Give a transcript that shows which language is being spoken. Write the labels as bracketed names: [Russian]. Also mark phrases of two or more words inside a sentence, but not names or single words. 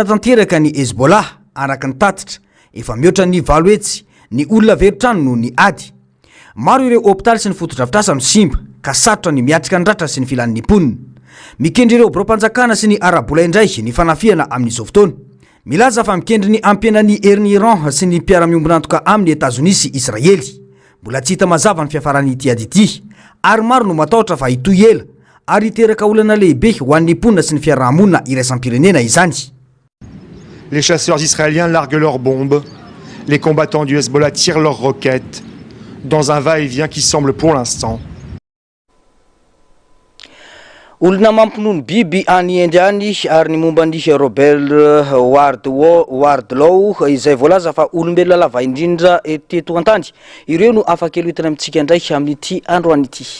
[Malagasy] tanteraka ny Hezbollah araka ny tatitra efa mihoatra ny valoetsy ny olona veritrano no ny ady maro ireo hôpitaly sy ny fotodrafitrasa no simba ka satrotra ny miatrika ny ratra sy ny filan'ny mponina mikendry ireo boropanjakana sy ny arabola indray ny fanafiana amin'izao fotoana milaza fa mikendry ny ampianany herin'ny Iran sy ny mpiara-miombonantoka amin'ny États-Unis sy Israely mbola tsy hita mazava ny fiafarany ity ady ity ary maro no matahotra fa hitoy ela ary hiteraka olana lehibe ho an'ny mponina sy ny fiarahamonina iraisam-pirenena izany. [French] Les chasseurs israéliens larguent leurs bombes, les combattants du Hezbollah tirent leurs roquettes dans un va-et-vient qui semble pour l'instant [Malagasy] olona mampinono biby any Indiany ary ny momban'ny Robert Wardlaw izay voalaza fa olombelona lava indrindra teto an-tany ireo no afaka eloitana amintsika indray amin'ity androany ity.